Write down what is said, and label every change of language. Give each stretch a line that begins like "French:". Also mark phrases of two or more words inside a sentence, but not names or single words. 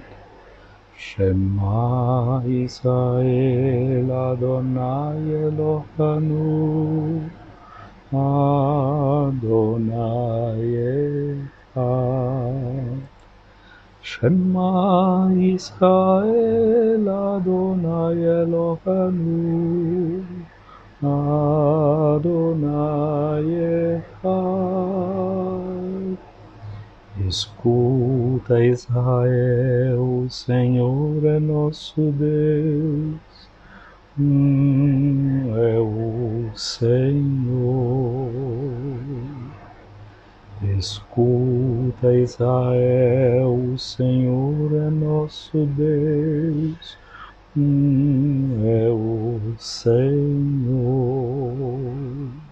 Hebrew: שמע ישראל אדוני אלוהינו אדוני אחד. שמע ישראל אדוני אלוהינו אדוני אחד.
Portuguese: Escuta, Israel, o Senhor é nosso Deus, é o Senhor. Escuta, Israel, o Senhor é nosso Deus, é o Senhor.